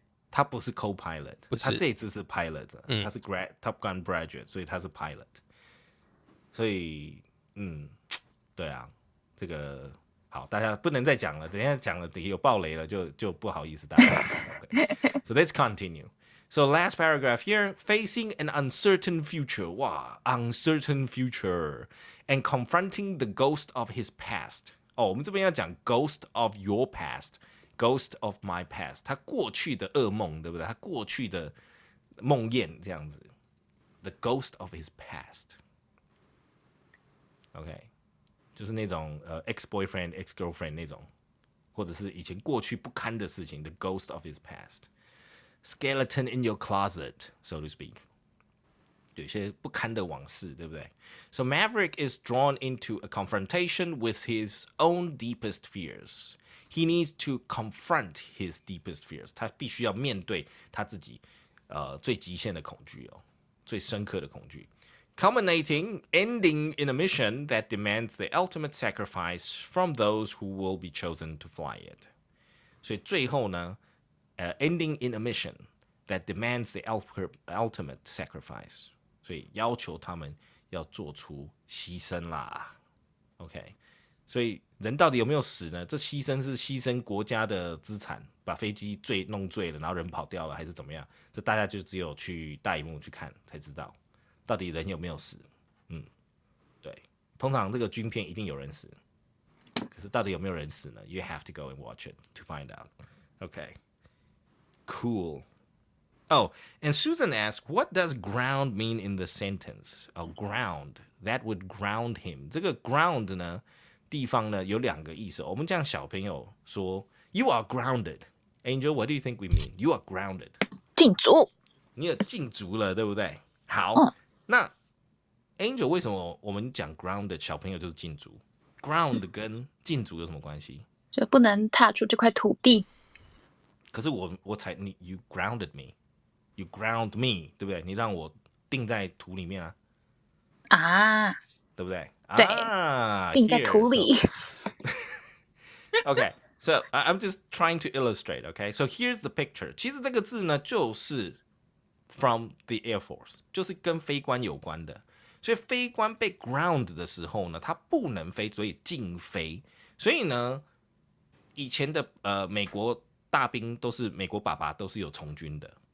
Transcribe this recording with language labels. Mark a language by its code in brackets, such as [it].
[zh] 他不是 co-pilot， 他这一次是 pilot，他是 Top Gun graduate， 所以他是 pilot。所以，对啊，这个好，大家不能再讲了，等一下讲了，等有爆雷了就不好意思大家。 [en] Okay. So let's continue. So last paragraph here, facing an uncertain future. 哇 ，uncertain future and confronting the ghost of his past. [zh] 我们这边要讲 [en] ghost of your past，ghost of my past， [zh] 他过去的噩梦，对不对？他过去的梦魇这样子。 [en] The ghost of his past。 [zh] OK， 就是那种ex-boyfriend、ex girlfriend 那种，或者是以前过去不堪的事情。 [en] The ghost of his past。Skeleton in your closet, so to speak. [zh] 有些不堪的往事，对不对？ [en] So Maverick is drawn into a confrontation with his own deepest fears. He needs to confront his deepest fears. [zh] 他必须要面对他自己最极限的恐惧最深刻的恐惧。 [en] Culminating, ending in a mission that demands the ultimate sacrifice from those who will be chosen to fly it. [zh] 所以最后呢 [en] ending in a mission that demands the ultimate sacrifice. [zh] 所以要求他们要做出牺牲啦。 OK， 所以人到底有没有死呢？这牺牲是牺牲国家的资产，把飞机弄坠了，然后人跑掉了，还是怎么样？这大家就只有去大荧幕去看才知道，到底人有没有死。对，通常这个军片一定有人死，可是到底有没有人死呢？ [en] You have to go and watch it to find out. OK，cool. Oh, and Susan asked, what does ground mean in the sentence? Ground. That would ground him. [zh] 这个 ground 呢，地方呢有两个意思。我们讲小朋友说 ， [en] You are grounded. Angel, what do you think we mean? You are grounded. [zh] 禁足。你有禁足了，对不对？好，那 Angel 为什么我们讲 grounded 小朋友就是禁足 ？Ground 跟禁足有什么关系？就不能踏出这块土地。可是我才你 [en] You grounded me.You ground me， [zh] 对不对？你让我定在土里面对不对？对，定在土里。 [en] Okay, so I'm just trying to illustrate. Okay, so here's the picture. [zh] 其实这个字呢，就是 [en] from the Air Force， [zh] 就是跟飞官有关的。所以飞官被 ground 的时候呢，他不能飞，所以禁飞。所以呢，以前的美国大兵都是美国爸爸都是有从军的。